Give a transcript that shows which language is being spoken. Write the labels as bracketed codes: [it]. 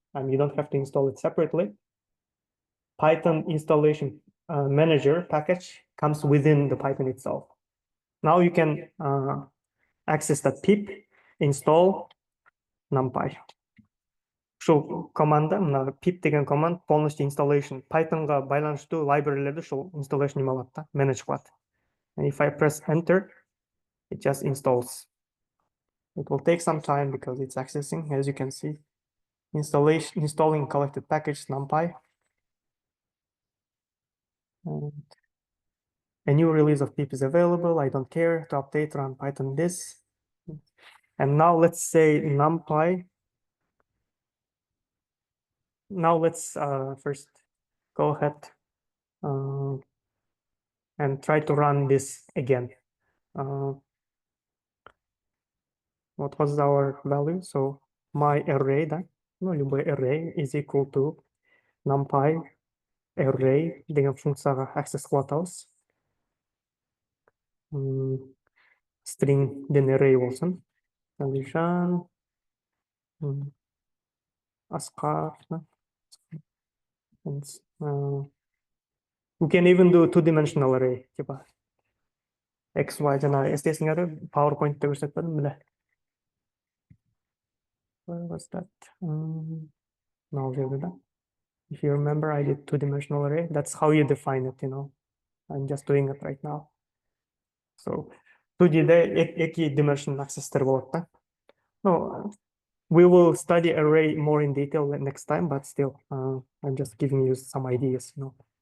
[en] You don't have to install it separately. Python installation manager package comes within the Python itself. Now you can access that pip install NumPy. [ky] Ушул команда, мына pip деген команд полностью installation Python'га байланыштуу library'лерди ушул installation неме алат да, manage кылат. [en] And if I press enter, it just installs. It will take some time because it's accessing, as you can see. Installing collected package NumPy. And a new release of pip is available. I don't care to update, run Python this. And now let's say NumPy. Now let's first go ahead and try to run this again. What was our value? So my array, да? [ru] Ну, любой [en] array is equal to NumPy array [ky] деген функцияга access кылып атабыз. String den array болсын. Алишан, Аскар. [en] We can even do two-dimensional array. [ru] Типа [ky] X, Y жана эстесиңер PowerPoint'те көрсөтпөдүм беле. [en] Where was that? No, if you remember, I did two-dimensional array. That's how you define it, you know. I'm just doing it right now. So [kk] 2D'de екі dimension access'тер болады да. [en] No, we will study array more in detail next time, but still, I'm just giving you some ideas, you know.